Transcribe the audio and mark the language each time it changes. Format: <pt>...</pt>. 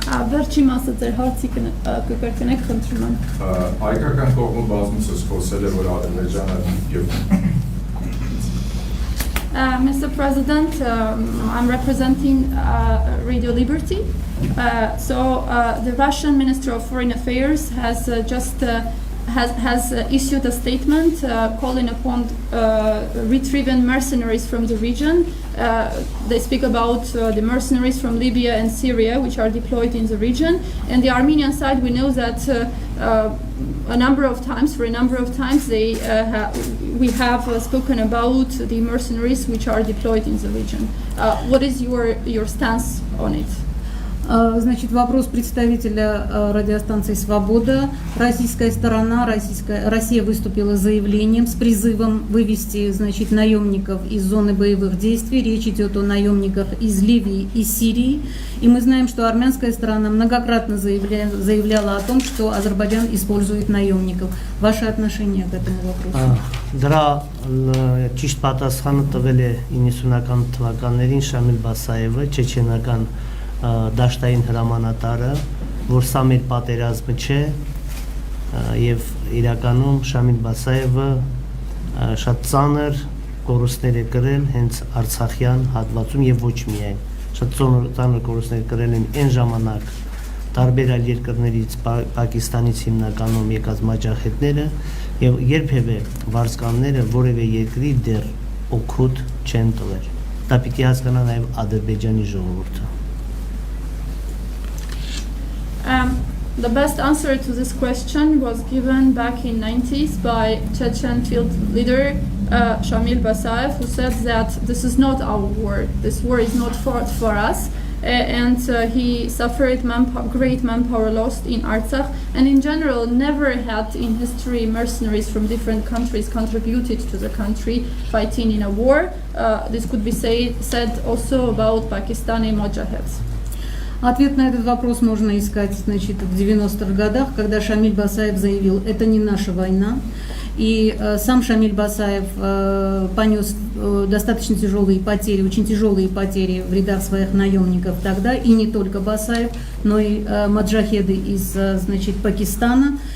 <hy>Վերջի մասը ձեր հարցի կկրկնեք, խնդրում եմ։ Հայկական կողմը բազմիցս խոսել է, որ Ադրբեջանը եւ</hy> <en>Mr. President, I'm representing Radio Liberty. The Russian Minister of Foreign Affairs has issued a statement calling upon retrieving mercenaries from the region. They speak about the mercenaries from Libya and Syria, which are deployed in the region. And the Armenian side, we know that for a number of times, we have spoken about the mercenaries which are deployed in the region. What is your stance on it?</en> <ru>Значит, вопрос представителя радиостанции «Свобода». Российская сторона, Россия выступила с заявлением с призывом вывести, значит, наемников из зоны боевых действий. Речь идет о наемниках из Ливии и Сирии. И мы знаем, что армянская сторона многократно заявляла о том, что Азербайджан использует наемников. Ваше отношение к этому вопросу?</ru> <hy>Դրա ճիշտ պատասխանը տվել է 90-ական թվականներին Շամիլ Բասաևը, չեչենական դաշտային հրամանատարը, որ սա մեր պատերազմը չէ, եւ իրականում Շամիլ Բասաևը շատ ծանր կորուստներ է կրել հենց Արցախյան հատվածում եւ ոչ միայն, շատ ծանր կորուստներ կրել են այն ժամանակ տարբեր այլ երկրներից, Պակիստանից հիմնականում եկած մաջախետները եւ երբևէ վարձկանները որևէ երկրի դեռ օգուտ չեն տվել։ Դա պիտի հասկանա նաեւ Ադրբեջանի ժողովուրդը։</hy> <en>The best answer to this question was given back in 90s by Chechen field leader Shamil Basayev, who said that this is not our war, this war is not fought for us, and he suffered great manpower loss in Artsakh, and in general never had in history mercenaries from different countries contributed to the country fighting in a war. This could be said also about Pakistani Mojahids.</en> <ru>Ответ на этот вопрос можно искать, значит, в 90-х годах, когда Шамиль Басаев заявил, это не наша война. И сам Шамиль Басаев понес достаточно тяжелые потери, очень тяжелые потери в рядах своих наемников тогда, и не только Басаев, но и маджахеды из, значит, Пакистана.</ru>